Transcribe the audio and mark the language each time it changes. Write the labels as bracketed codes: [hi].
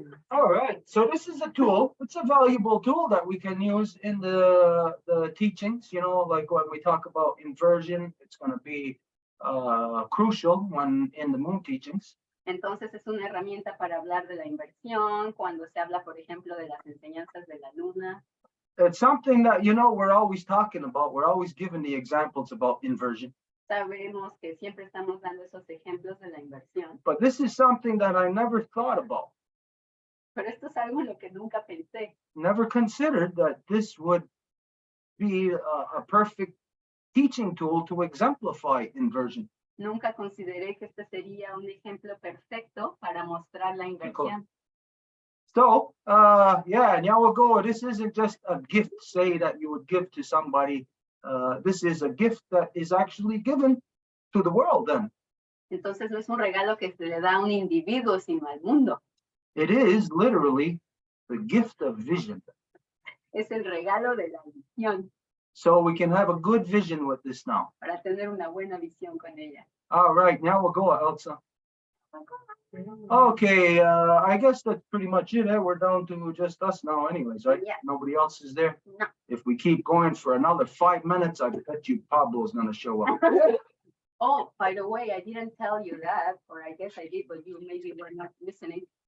[en] All right, so this is a tool. It's a valuable tool that we can use in the teachings, you know, like when we talk about inversion, it's going to be crucial when in the moon teachings. [es] Entonces es una herramienta para hablar de la inversión, cuando se habla, por ejemplo, de las enseñanzas de la luna. [en] It's something that, you know, we're always talking about. We're always giving the examples about inversion. [es] Sabemos que siempre estamos dando esos ejemplos de la inversión, [en] But this is something that I never thought about, [es] pero esto es algo en lo que nunca pensé. [en] never considered that this would be a perfect teaching tool to exemplify inversion. [es] Nunca consideré que este sería un ejemplo perfecto para mostrar la inversión. [en] So, yeah, and now we'll go. This isn't just a gift, say, that you would give to somebody. This is a gift that is actually given to the world then. [es] Entonces no es un regalo que se le da a un individuo, sino al mundo. [en] It is literally the gift of vision. [es] Es el regalo de la visión, [en] So we can have a good vision with this now. [es] para tener una buena visión con ella. [en] All right, now we'll go, Elsa. Okay, I guess that's pretty much it. We're down to just us now anyways, right? Yeah. Nobody else is there? No. If we keep going for another 5 minutes, I bet you Pablo's gonna show up. Oh, by the way, I didn't tell you that, or I guess I did, but you maybe were not listening.